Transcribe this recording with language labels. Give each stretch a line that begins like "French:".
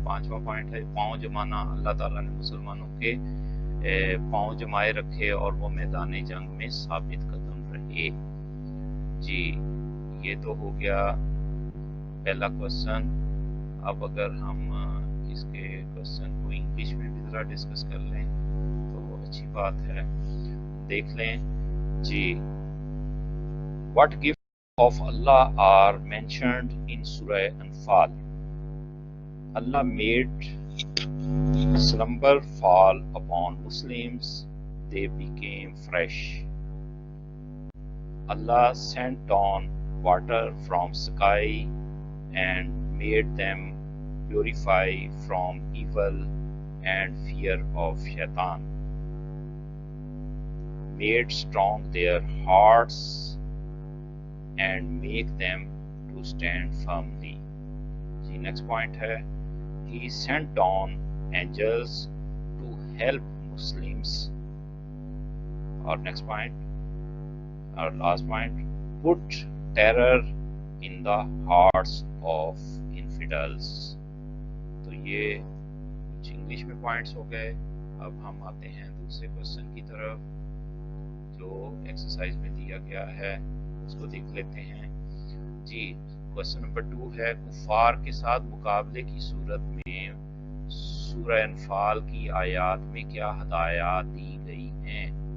Urdu: 5واں point ہے پاؤں جمانا. اللہ تعالیٰ نے مسلمانوں کے پاؤں جمائے رکھے اور وہ میدان جنگ میں ثابت قدم رہے. جی یہ تو ہو گیا پہلا کوسچن. اب اگر ہم اس کے کوسچن کو انگلش میں بھی ذرا ڈسکس کر لیں تو اچھی بات ہے. دیکھ لیں جی.
English: What gifts of Allah are mentioned in Surah Anfal? Allah made slumber fall upon Muslims, they became fresh. Allah sent down water from sky and made them purify from evil and fear of shaitan, made strong their hearts and make them to stand firmly. The next point है He sent down angels to help Muslims. Our next point, our last point, put terror in the hearts of infidels.
Urdu: تو یہ کچھ English میں points ہو گئے. اب ہم آتے ہیں دوسرے کوسچن کی طرف جو ایکسرسائز میں دیا گیا ہے، اس کو دیکھ لیتے ہیں. جی کوسچن نمبر 2 ہے کفار کے ساتھ مقابلے کی صورت میں سورہ انفال کی آیات میں کیا ہدایات دی گئی ہیں.